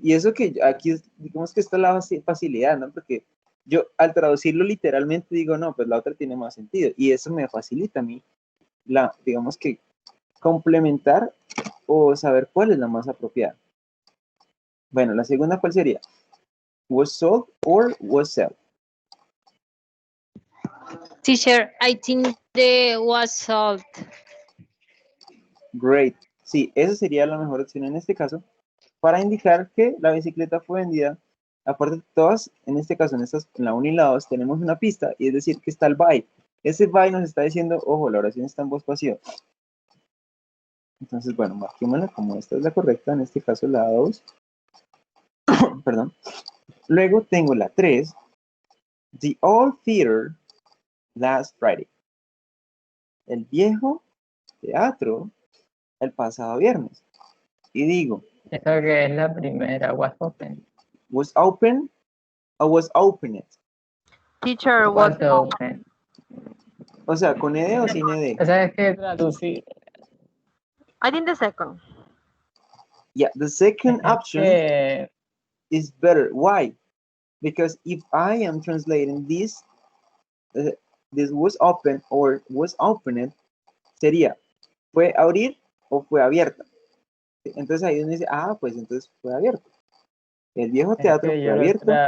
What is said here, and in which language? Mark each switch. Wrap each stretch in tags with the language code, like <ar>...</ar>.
<es>Y eso que aquí, digamos que esta es la facilidad, ¿no? Porque yo al traducirlo literalmente digo, no, pues la otra tiene más sentido. Y eso me facilita a mí, digamos que complementar o saber cuál es la más apropiada. Bueno, la segunda, ¿cuál sería?</es> <en>Was sold or was sell? Teacher, I think the was sold. Great.</en> <es>Sí, esa sería la mejor opción en este caso para indicar que la bicicleta fue vendida. Aparte de todas, en este caso, en la 1 y la 2, tenemos una pista y es decir que está el by. Ese by nos está diciendo, ojo, la oración está en voz pasiva. Entonces, bueno, marquémosla como esta es la correcta, en este caso la 2. Perdón. Luego tengo la 3.</es> <en>The Old Theater last Friday.</en> <es>El viejo teatro el pasado viernes. Y digo, Eso que es la primera,</es> <en>was open. was open o was opened. Teacher, was Was open.</en> <es>O sea, con ed o sin ed. O sea, es que traducir.</es> <en>I think the second. Yeah, the second option is better. Why? Because if I am translating this was open or was opened,</en> <es>sería, ¿fue abrir o fue abierta? Entonces ahí uno dice, ah, pues entonces fue abierto. El viejo Es teatro que fue yo abierto.</es>